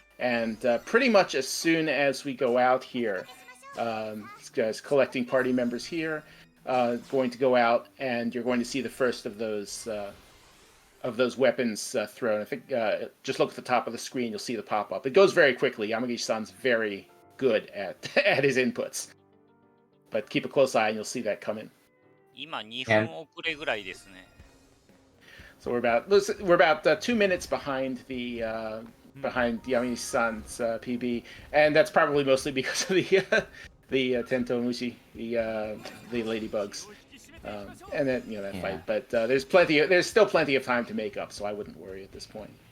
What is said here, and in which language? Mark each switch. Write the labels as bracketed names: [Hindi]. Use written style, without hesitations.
[English] And pretty much as soon as we go out here, this guy's collecting party members here, going to go out, and you're going to see the first of those weapons thrown. I think just look at the top of the screen, you'll see the pop-up. It goes very quickly. Yamagishi-san's very good at at his inputs. But keep a close eye and you'll see that come in. [Japanese] 今2分遅れぐらいですね。 [English] So we're about 2 minutes behind the behind Yamagishi-san's PB, and that's probably mostly because of the Tento Mushi, the ladybugs, and then that fight. But there's still plenty of time to make up, so I wouldn't worry at this point.